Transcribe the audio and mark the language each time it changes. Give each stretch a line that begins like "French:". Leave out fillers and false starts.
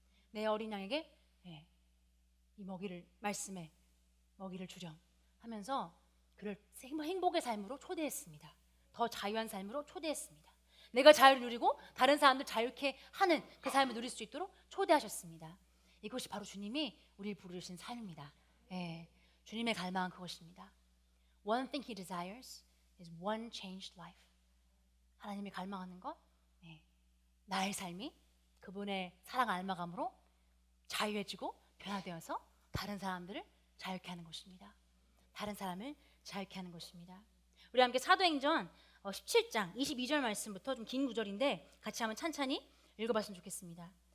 Korean: 내 어린 양에게 이 말씀에 먹이를 주렴 하면서 그를 행복의 삶으로 초대했습니다. 더 자유한 삶으로 초대했습니다. 내가 자유를 누리고 다른 사람들 자유케 하는 그 삶을 누릴 수 있도록 초대하셨습니다. 이것이 바로 주님이 우리를 부르신 삶입니다. 주님의 갈망은 그것입니다.
English: One thing He desires is one changed life.
Korean: 하나님이 갈망하는 것, 나의 삶이 그분의 사랑 알마감으로 자유해지고 변화되어서 다른 사람들을 자유케 하는 것입니다. 다른 사람을 자유케 하는 것입니다. 우리 함께 사도행전 17장 22절 말씀부터 좀 긴 구절인데 같이 한번 찬찬히 읽어봤으면 좋겠습니다.